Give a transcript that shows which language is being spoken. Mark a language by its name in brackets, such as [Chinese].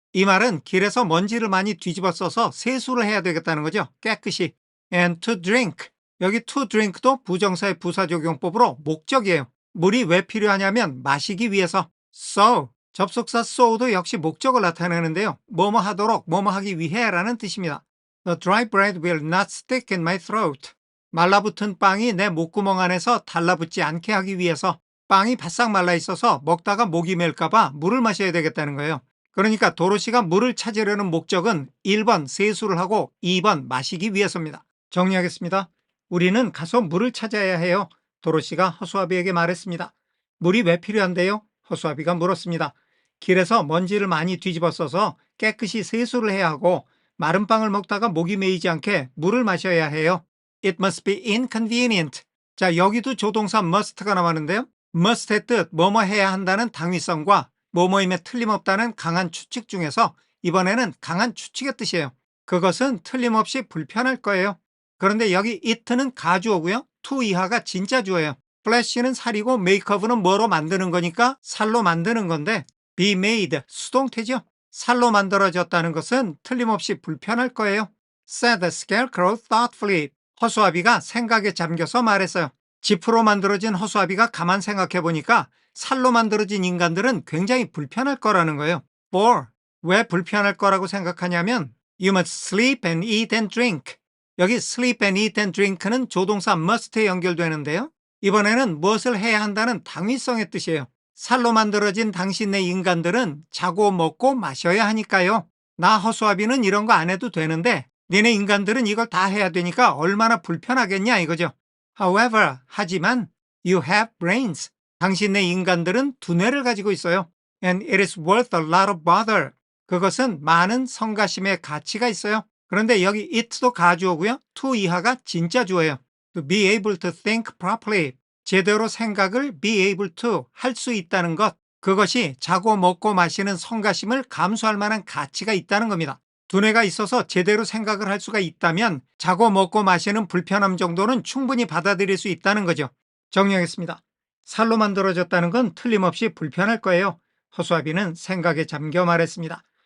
[Korean] 이 말은 길에서 먼지를 많이 뒤집어 써서 세수를 해야 되겠다는 거죠. 깨끗이. [English] And to drink. [Korean] 여기 to drink도 부정사의 부사적용법으로 목적이에요. 물이 왜 필요하냐면 마시기 위해서. So, 접속사 so도 역시 목적을 나타내는데요. 뭐뭐 하도록, 뭐뭐 하기 위해 라는 뜻입니다. [English] The dry bread will not stick in my throat. [Korean] 말라붙은 빵이 내 목구멍 안에서 달라붙지 않게 하기 위해서 빵이 바싹 말라 있어서 먹다가 목이 맬까봐 물을 마셔야 되겠다는 거예요. 그러니까 도로시가 물을 찾으려는 목적은 1번 세수를 하고 2번 마시기 위해서입니다. 정리하겠습니다. 우리는 가서 물을 찾아야 해요. 도로시가 허수아비에게 말했습니다. 물이 왜 필요한데요? 허수아비가 물었습니다. 길에서 먼지를 많이 뒤집어 써서 깨끗이 세수를 해야 하고 마른 빵을 먹다가 목이 메이지 않게 물을 마셔야 해요. [English] It must be inconvenient. [Korean] 자, 여기도 조동사 must가 나왔는데요. must의 뜻, 뭐뭐 해야 한다는 당위성과 뭐뭐임에 틀림없다는 강한 추측 중에서 이번에는 강한 추측의 뜻이에요. 그것은 틀림없이 불편할 거예요. 그런데 여기 it는 가주어고요. to 이하가 진짜 주어예요. flash는 살이고 makeup는 뭐로 만드는 거니까 살로 만드는 건데 be made, 수동태죠. 살로 만들어졌다는 것은 틀림없이 불편할 거예요. [English] said the scarecrow thoughtfully. [Korean] 허수아비가 생각에 잠겨서 말했어요. 지프로 만들어진 허수아비가 가만 생각해보니까 살로 만들어진 인간들은 굉장히 불편할 거라는 거예요. [English] for, [Korean] 왜 불편할 거라고 생각하냐면 [English] you must sleep and eat and drink. [Korean] 여기 sleep and eat and drink는 조동사 must에 연결되는데요. 이번에는 무엇을 해야 한다는 당위성의 뜻이에요. 살로 만들어진 당신네 인간들은 자고 먹고 마셔야 하니까요. 나 허수아비는 이런 거 안 해도 되는데 니네 인간들은 이걸 다 해야 되니까 얼마나 불편하겠냐 이거죠. [English] However, 하지만 you have brains. [Korean] 당신네 인간들은 두뇌를 가지고 있어요. [English] And it is worth a lot of bother. [Korean] 그것은 많은 성가심의 가치가 있어요. 그런데 여기 it도 가주어고요. to 이하가 진짜 주어예요. [English] To be able to think properly. [Korean] 제대로 생각을 [English] be able to [Korean] 할 수 있다는 것. 그것이 자고 먹고 마시는 성가심을 감수할 만한 가치가 있다는 겁니다. 두뇌가 있어서 제대로 생각을 할 수가 있다면 자고 먹고 마시는 불편함 정도는 충분히 받아들일 수 있다는 거죠. 정리하겠습니다. 살로 만들어졌다는 건 틀림없이 불편할 거예요. 허수아비는 생각에 잠겨 말했습니다.